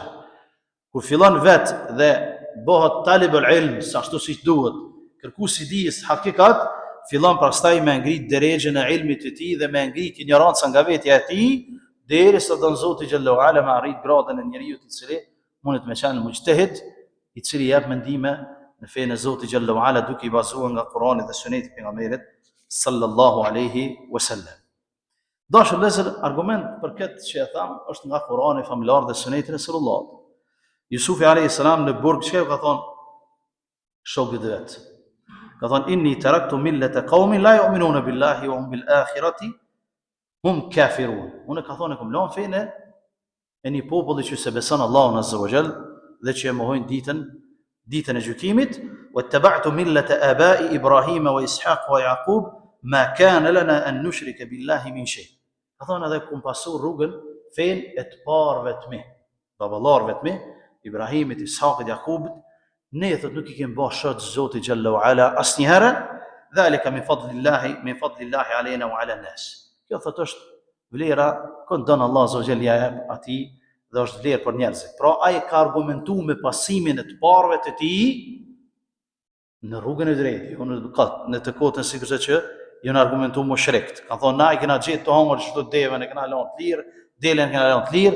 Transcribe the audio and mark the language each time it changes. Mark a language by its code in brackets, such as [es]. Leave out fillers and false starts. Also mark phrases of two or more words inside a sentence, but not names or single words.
[sq] Kur fillon vetë dhe bëhet [ar] طالب العلم, [sq] ashtu siç duhet, kërkuesi i dijes hakikat, fillon pastaj me ngrit derexhen e ilmit të tij dhe me ngrit ignorancën nga vetja e tij, derisa don Zoti [ar] جل وعلا [sq] me arrit gradën e njeriu i cili mundet me qenë mujtahid, i cili jep mendime në fenë e Zotit [ar] جل وعلا [sq] duke i bazuar nga Kurani dhe Suneti i pejgamberit [ar] صلى الله عليه وسلم. [sq] Dashur vëllezër, argument për këtë që e tham është nga Kurani familjar dhe Suneti i Resulullah. Jusufi [ar] عليه السلام [sq] në burg çka ka thonë shokët e vet. Ka thonë [ar] إني تركت ملة قوم لا يؤمنون بالله وهم بالآخرة هم كافرون. [sq] Unë ka thonë kum lën fenë e një populli që se beson Allahun [ar] عز وجل [sq] dhe që e mohojnë ditën e gjykimit, [ar] واتبعت ملة آبائي إبراهيم وإسحاق ويعقوب ما كان لنا أن نشرك بالله من شيء. [sq] Ka thonë edhe kum pasur rrugën fenë e të parëve të mi, baballarëve të mi, Ibrahimit, Ishaqit, Jakubit, ne thot nuk I kemi bërë shok Zotit [ar] جل وعلا [sq] asnjëherë, [ar] ذلك من فضل الله علينا وعلى الناس. [sq] Kjo thot është vlera që don Allah [ar] عز وجل [sq] ja jep atij dhe është vlerë për njerëzit. Pra ai ka argumentuar me pasimin e të parëve të tij në rrugën e drejtë, jo në të kotën sikurse që janë argumentuar mushrikët. Kan thonë na I kena gjetë të hangër çdo devën e kena lënë të lirë, delën kena lënë të lirë.